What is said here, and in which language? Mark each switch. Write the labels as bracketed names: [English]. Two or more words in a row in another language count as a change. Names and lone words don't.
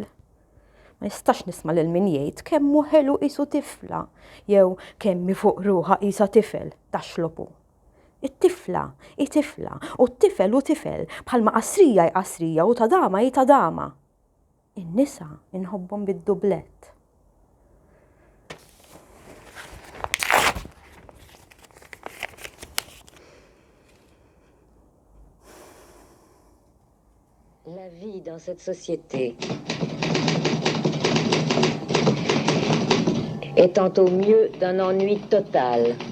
[Maltese] Ma jistax nisma' lil min jgħid kemm hu ħelu qisu tifla jew kemm fuq ruħha qisha tifel taxlobu. It-tifla hi tifla u t-tifel hu tifel bħalma qasrija hi qasrija u ta' dama hi ta' dama. In-nisa inħobbhom bid-dublett. [French] La vie dans cette société étant au mieux d'un ennui total.